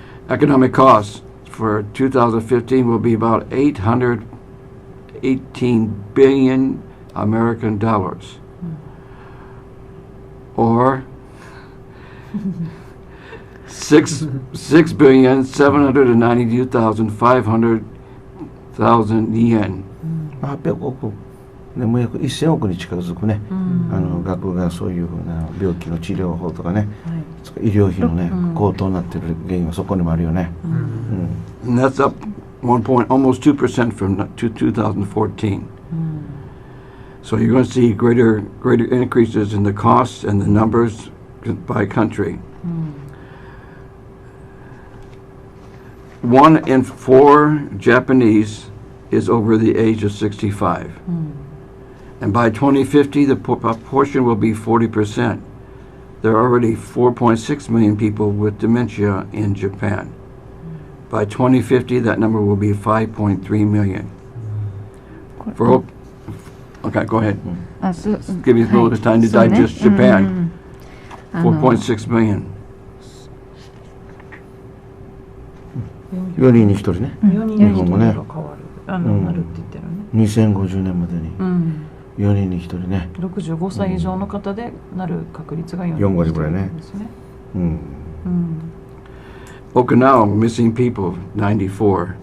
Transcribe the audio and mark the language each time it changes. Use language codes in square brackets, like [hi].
[en] Economic costs for 2015 will be about 818 billion American dollars, or 6,792,500 yen. [ja] 800億でも約1000億に近づくね、額がそういうふうな病気の治療法とかね、医療費のね、高騰になっている原因はそこにもあるよね。 [en] And that's up almost 2% from 2014. So you're going to see greater increases in the costs and the numbers by country. 1 in 4 Japanese is over the age of 65. And by 2050, the proportion will be 40%. there are already 4.6 million people with dementia in Japan. By 2050, that number will be 5.3 million. For okay, go ahead. [ja] あそう [en] Give you a little bit of time to [ja] そうね [en] digest [ja] うんうん [en] Japan. [ja] うんあの [en] 4.6 million. [ja] 4人に1人ね。 4人に1人が日本もね変わる、なるって言ってるね。 2050年までにうん。 4人に1人ね。 65歳以上の方でなる確率が4 4割ぐらいねですね。うん。うん。 [en] Okinawa, missing people, 94.